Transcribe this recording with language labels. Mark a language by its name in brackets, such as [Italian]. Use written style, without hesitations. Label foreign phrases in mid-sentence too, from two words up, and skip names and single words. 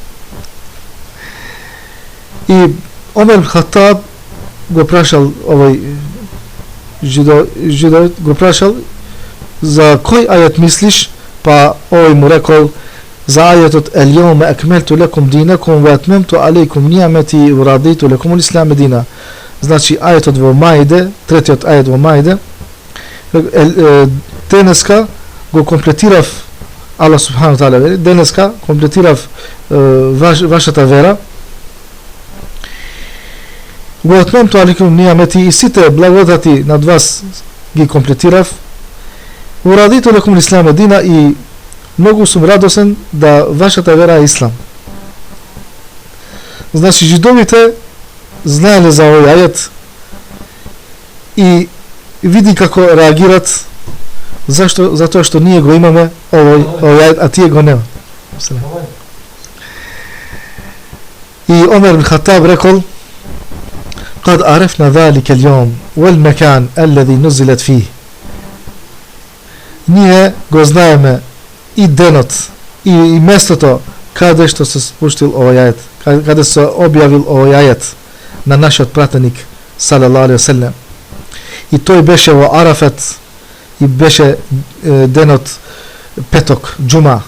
[Macedonian] И Омер ибн Хаттаб го прашал овој жидовит, го прашал за кој ајет мислиш, па овој му рекол за ајетот [Arabic] اليوم أكملت لكم دينكم وأتممت عليكم نعمتي ورضيت لكم الإسلام دينا. [Macedonian] Значи ајетот во Маиде, третиот ајет во Маиде, денеска го комплетирав, [Arabic] الله سبحانه تعالى [Macedonian] вели, денеска комплетирав вашата вера, во [Arabic] أتممت عليكم نعمتي [Macedonian] и сите благодати над вас ги комплетирав, во [Arabic] رضيت لكم الإسلام دينا [Macedonian] и многу сум радосен да вашата вера е ислам. Значи жидовите знаеле за овој ајет и види како реагират, зашто? Затоа што ние го имаме овој ајет, а тие го нема. [Arabic] И Омер ибн Хаттаб рекол: قد عرفنا ذلك اليوم والمكان الذي نزلت فيه. [Macedonian] Ние го знаеме и денот и местото каде што се спуштил овој ајет, каде се објавил овој ајет на нашиот пратеник [Arabic] صلى الله عليه وسلم. [Macedonian] И тој беше во Арафат и беше денот петок, џума.